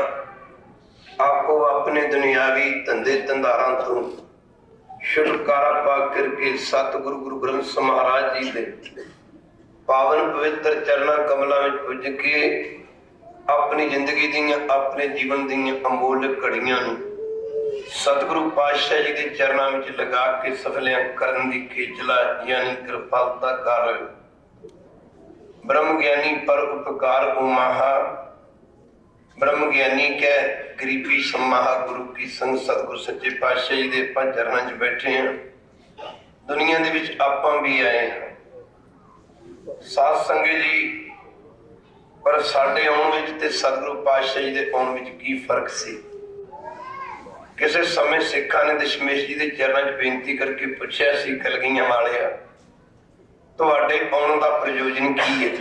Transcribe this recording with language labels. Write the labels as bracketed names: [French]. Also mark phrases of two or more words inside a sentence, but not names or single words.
[Punjabi] ਆਪੋ ਆਪਣੇ ਦੁਨਿਆਵੀ ਧੰਦੇ ਧੰਦਾਰਾਂ ਤੋਂ ਛੁਟਕਾਰਾ ਪਾ ਕਰਕੇ ਸਤਿਗੁਰੂ ਗੁਰੂ ਗ੍ਰੰਥ ਸਾਹਿਬ ਮਹਾਰਾਜ ਜੀ ਦੇ ਪਾਵਨ ਪਵਿੱਤਰ ਚਰਨਾਂ ਕਮਲਾਂ ਵਿੱਚ ਪੁੱਜ ਕੇ ਆਪਣੀ ਜ਼ਿੰਦਗੀ ਦੀਆਂ ਆਪਣੇ ਜੀਵਨ ਦੀਆਂ ਅਮੋਲਕ ਘੜੀਆਂ ਨੂੰ ਸਤਿਗੁਰੂ ਪਾਤਸ਼ਾਹ ਜੀ ਦੇ ਚਰਨਾਂ ਵਿੱਚ ਲਗਾ ਕੇ ਸਫਲਿਆਂ ਕਰਨ ਦੀ ਖੇਚਲਾ ਯਾਨੀ ਕਿਰਪਾਲਤਾ ਕਰ ਰਹੇ। [Braj] ब्रह्म ज्ञानी पर उपकार उमाहा, ब्रह्म ज्ञानी कै गरीबी समाहा। [Punjabi] ਗੁਰੂ ਕੀ ਸੰਗ ਸਤਿਗੁਰੂ ਸੱਚੇ ਪਾਤਸ਼ਾਹ ਜੀ ਦੇ ਆਪਾਂ ਚਰਨਾਂ 'ਚ ਬੈਠੇ ਹਾਂ। ਦੁਨੀਆ ਦੇ ਵਿੱਚ ਆਪਾਂ ਵੀ ਆਏ ਹਾਂ ਸਾਧ ਸੰਗਤ ਜੀ, ਪਰ ਸਾਡੇ ਆਉਣ ਵਿੱਚ ਤੇ ਸਤਿਗੁਰੂ ਪਾਤਸ਼ਾਹ ਜੀ ਦੇ ਆਉਣ ਵਿੱਚ ਕੀ ਫਰਕ ਸੀ? ਕਿਸੇ ਸਮੇਂ ਸਿੱਖਾਂ ਨੇ ਦਸ਼ਮੇਸ਼ ਜੀ ਦੇ ਚਰਨਾਂ 'ਚ ਬੇਨਤੀ ਕਰਕੇ ਪੁੱਛਿਆ ਸੀ, ਕਲਗੀਆਂ ਵਾਲਿਆ ਤੁਹਾਡੇ ਆਉਣ ਦਾ ਪ੍ਰਯੋਜਨ ਕੀ ਹੈ?